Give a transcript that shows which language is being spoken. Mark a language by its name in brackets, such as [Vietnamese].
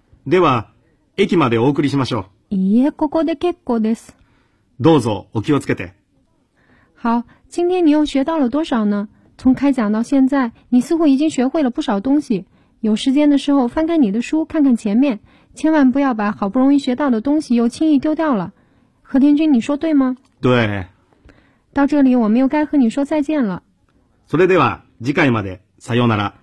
[Japanese] では、駅までお送りしましょう。いいえ、ここで結構です。どうぞ、お気をつけて。 [Chinese] 好、今天你又学到了多少呢？从开讲到现在，你似乎已经学会了不少东西。有时间的时候，翻开你的书，看看前面，千万不要把好不容易学到的东西又轻易丢掉了。和田君，你说对吗？对。到这里，我们又该和你说再见了。 [Japanese] それでは、次回まで、さようなら。